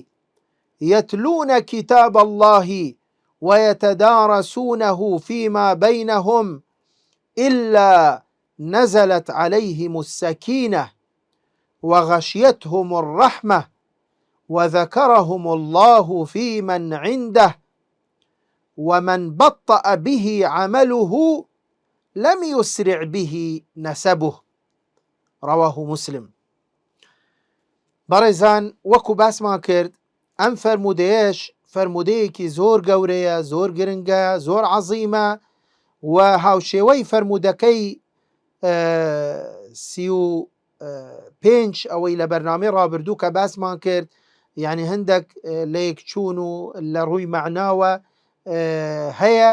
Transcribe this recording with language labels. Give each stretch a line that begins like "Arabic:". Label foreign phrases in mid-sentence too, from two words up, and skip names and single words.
Arabic: يتلون كتاب الله ويتدارسونه فيما بينهم إلا نزلت عليهم السكينة وغشيتهم الرحمة وذكرهم الله في من عنده، ومن بطأ به عمله لم يسرع به نسبه. رواه مسلم.
Central Kurdish: بەڕێزان، وەکو باسمان کرد، ئەم فەرموودەیەش فەرموودەیەکی زۆر گەورەیە، زۆر گرنگە، زۆر عەزیمە و هاوشێوەی فەرموودەکەی 35 ئەوەی لە بەرنامەی ڕابردوو کە باسمان کرد، یعنی هەندێک لە یەکچوون و لە ڕووی معناوە هەیە.